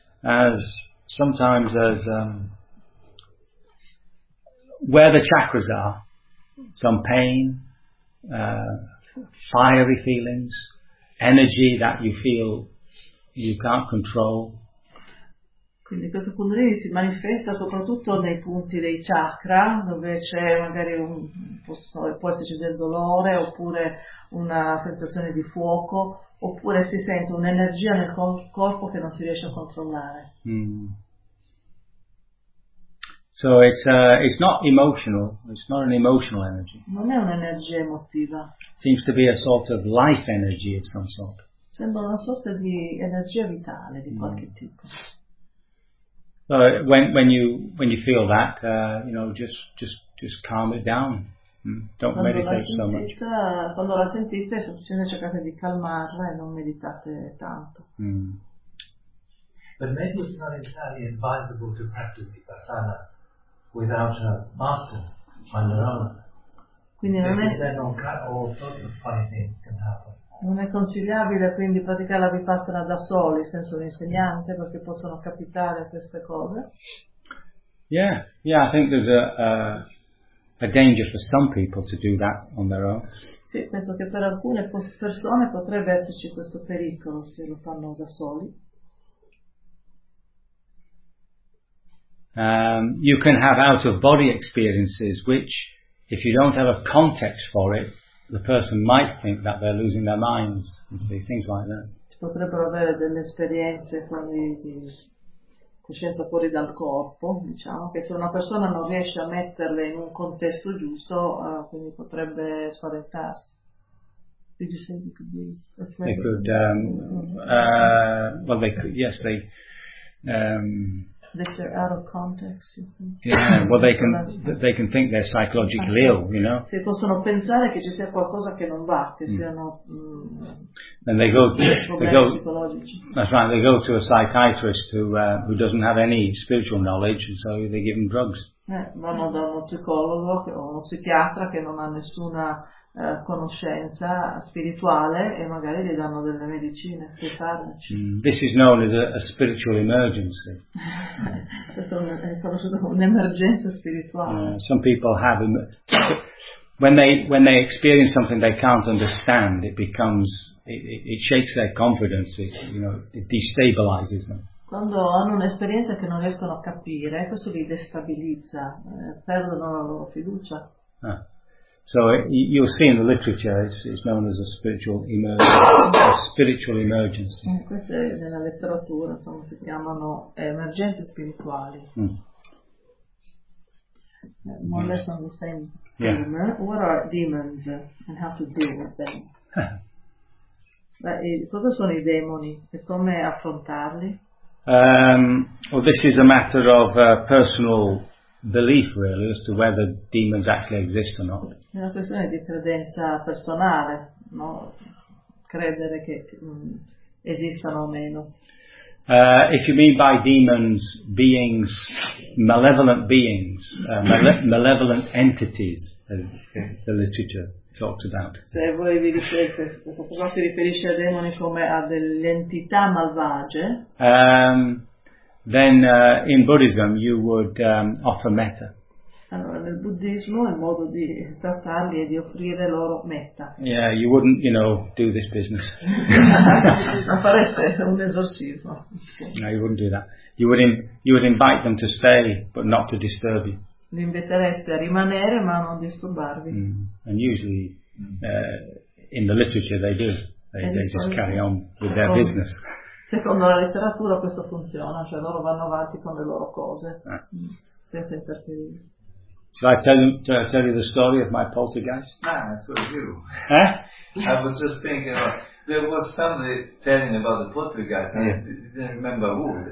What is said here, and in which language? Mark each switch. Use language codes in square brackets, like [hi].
[en] As sometimes as where the chakras are, some pain, fiery feelings, energy that you feel you can't control. [it] Quindi questo Kundalini si manifesta soprattutto nei punti dei chakra, dove c'è magari può esserci del dolore, oppure una sensazione di fuoco, oppure si sente un'energia nel corpo che non si riesce a controllare. [en] So it's not emotional, it's not an emotional energy. [it] Non è un'energia emotiva. [en] Seems to be a sort of life energy of some sort. [it] Sembra una sorta di energia vitale di qualche tipo. [en] So when you feel that, you know, just calm it down. Don't [it] quando meditate sentite, [en] so much. [it] Quando la sentite, semplicemente cercate di calmarla e non meditate tanto. [en] But maybe it's not entirely advisable to practice Vipassana without a master on your own. [it] Quindi non è, [en] then all kinds of funny things can happen. [it] Non è consigliabile quindi praticare la Vipassana da soli senza un insegnante, perché possono capitare queste cose. [en] Yeah, I think there's a danger for some people to do that on their own. [it] Sì, penso che per alcune persone potrebbe esserci questo pericolo se lo fanno da soli. [en] You can have out of body experiences which, if you don't have a context for it, the person might think that they're losing their minds, and see things like that. [it] Ci potrebbero avere delle esperienze di coscienza fuori dal corpo, diciamo, che se una persona non riesce a metterle in un contesto giusto, quindi potrebbe spaventarsi. [en] Did you say it could be? They could. Well, they could. Yes, they. If they're out of context, you think. Yeah, well, they can think they're psychologically ill, you know. [it] Se possono pensare che ci sia qualcosa che non va, che siano. [en] Then they go. They go to a psychiatrist who doesn't have any spiritual knowledge, and so they give them drugs. [it] Vanno da uno psicologo o uno psichiatra che non ha nessuna conoscenza spirituale e magari gli danno delle medicine, dei farmaci. [en] This is known as a spiritual emergency. [it] Questo è conosciuto come un'emergenza spirituale. [en] Some people have when they experience something they can't understand, it shakes their confidence, it destabilizes them. [it] Quando hanno un'esperienza che non riescono a capire, questo li destabilizza, perdono la loro fiducia. [en] So you'll see in the literature it's known as a spiritual emergency. [it] Queste nella letteratura insomma si chiamano emergenze spirituali. [en] More or less on the same theme. Yeah. What are demons and how to deal with them? [it] Cosa sono i demoni e come affrontarli? [en] Well, this is a matter of personal belief, really, as to whether demons actually exist or not. [it] È una questione di credenza personale, no? Credere che esistano o meno. [en] If you mean by demons beings, malevolent beings, malevolent entities, as the literature talks about. [it] Se voi vi dicesse, cosa si riferisce a demoni come a delle entità malvagie? [en] Then in Buddhism you would offer metta. [it] Allora, nel buddismo il modo di trattarli è di offrire loro metta. [en] Yeah, you wouldn't, do this business. [it] Non fareste un esorcismo. [en] No, you wouldn't do that. You would invite them to stay, but not to disturb you. [it] Li invitereste a rimanere, ma non disturbarvi. [en] And usually in the literature they do. They just carry on with their business. [it] Secondo la letteratura questo funziona, cioè loro vanno avanti con le loro cose, senza interferire. [en] Shall I tell you the story of my poltergeist? Ah, so you. Huh? I was just thinking, there was somebody telling about the poltergeist, yeah. I didn't remember who.